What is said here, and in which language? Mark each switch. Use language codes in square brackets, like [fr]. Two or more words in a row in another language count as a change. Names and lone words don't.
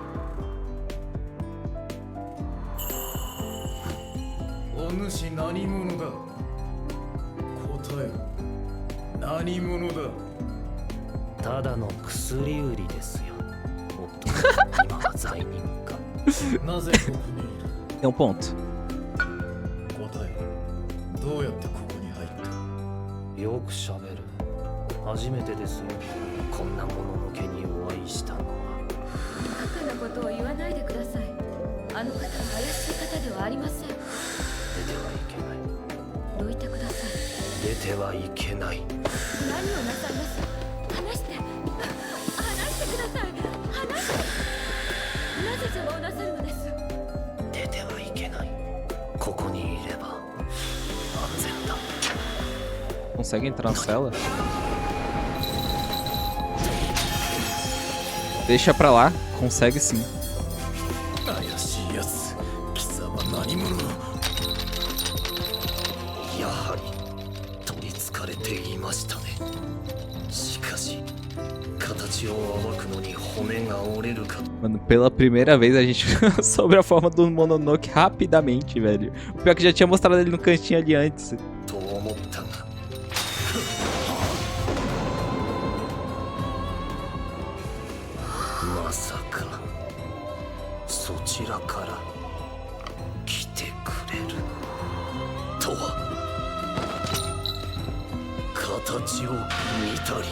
[ja] お主何者だ。答えろ。何者だ。ただの薬売りですよ。おっと、今は罪人か。なぜここにいる。 [pt] tem um ponto. [ja] よくしゃべる。初めてですよ。こんなもののけにお会いしたのは。バカなことを言わないでください。あの方は怪しい方ではありません。出てはいけない。どいてください。出てはいけない。何をなさいます。話してください。話して。なぜ邪魔をなさるのです。出てはいけない。ここにいれば安全だ。 [pt] Consegue entrar na cela? Deixa pra lá. Consegue sim. [ja] 怪しいやつ、貴様何者？やはり取りつかれていましたね。しかし形を暴くのに骨が折れるか。 [pt] Mano, pela primeira vez a gente sobre a forma do Mononoke rapidamente, velho. O pior é que já tinha mostrado ele no cantinho ali antes. [ja] と思ったがまさかそちらから来てくれるとは。形を見たり。